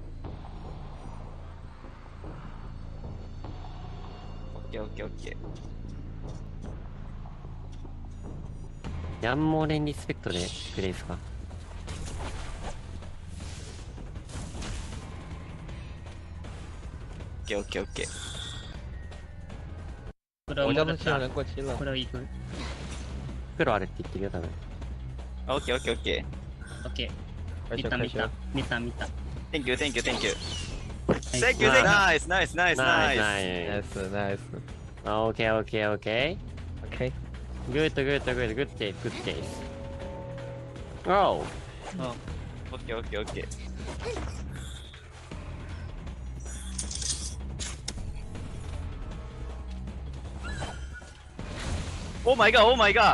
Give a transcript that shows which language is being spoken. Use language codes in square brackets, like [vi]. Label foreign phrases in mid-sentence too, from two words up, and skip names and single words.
[ja] オッケー。ヤンモーレンリスペクトでプレイですか？オッケーオッケーオッケー。 [zh] 我家的新人过期了。 [ja] 黒あるって言ってるよ、多分。オッケーオッケーオッケオッケー。 [en] 見た。Thank you, thank you, thank you. Thank you, nice, nice, nice, nice. Nice. Okay. Okay. Good taste, good taste. Oh! Okay, okay, okay. Oh my god, oh my god!